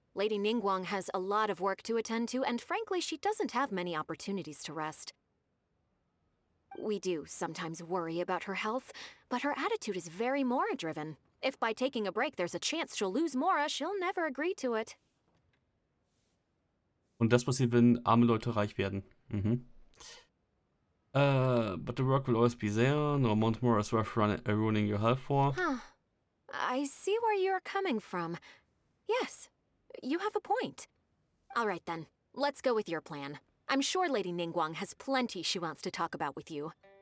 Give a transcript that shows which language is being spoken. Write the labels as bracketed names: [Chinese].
[English] Lady Ningguang has a lot of work to attend to, and frankly, she doesn't have many opportunities to rest. We do sometimes worry about her health, but her attitude is very Mora-driven. If by taking a break there's a chance she'll lose Mora, she'll never agree to it. [German] Und das passiert, wenn arme Leute reich werden. [English] But the work will always be there. No amount more is worth ruining your health for. Huh. I see where you're coming from. Yes, you have a point. All right then, let's go with your plan. I'm sure Lady Ningguang has plenty she wants to talk about with you.